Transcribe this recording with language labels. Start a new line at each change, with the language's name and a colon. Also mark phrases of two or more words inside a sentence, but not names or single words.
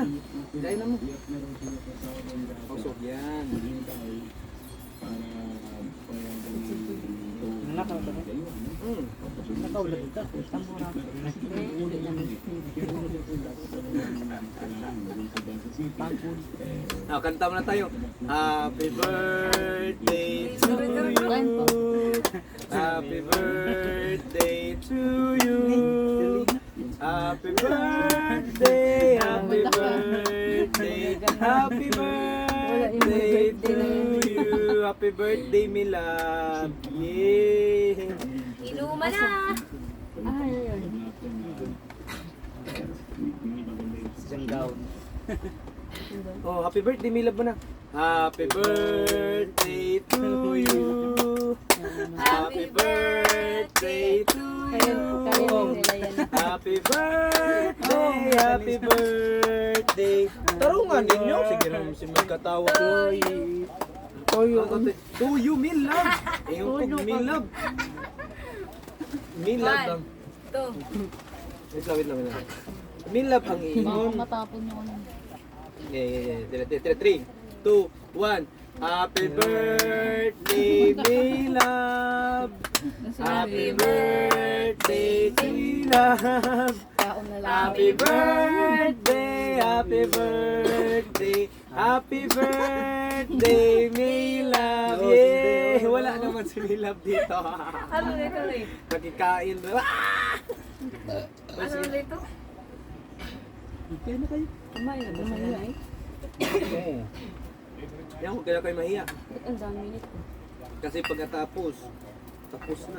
Hiligaynon: Kain na mo. Usog yan.
Filipino: Nakaw ka ba?
Hiligaynon: Nakaw lang ka. Tamura.
Filipino: Kanta mo na tayo.
English: Happy birthday to you. Happy birthday to you. Happy birthday, happy birthday, happy birthday to you. Happy birthday, my love. Yeah.
Filipino: Inuman na. Siyang gown.
English: Oh, happy birthday, my love mo na. Happy birthday to you. Happy birthday to you. Happy birthday.
Hiligaynon: Tarungan ninyo. Sige na si magkatawa.
English: To you, my love.
Filipino: Yung kong
English: my love. My love
Filipino: lang. Wait lang.
English: My love
Filipino: ang Baka iyon. matapon yung ano.
English: Yeah. 3, 2, 1. Happy birthday, my love. Happy birthday to you, love.
Hiligaynon: Kaon na lang.
English: Happy birthday, happy birthday, happy birthday, my love. Yeah!
Filipino: Wala naman si
English: my love
Filipino: dito. Ano nito rin? Nakikain. Ano nito? Okay na kayo. Kumain na ba siya nay? Yan, huwag kaya kayo mahiya. Ba't ang dami nito? Kasi pagkatapos, tapos na.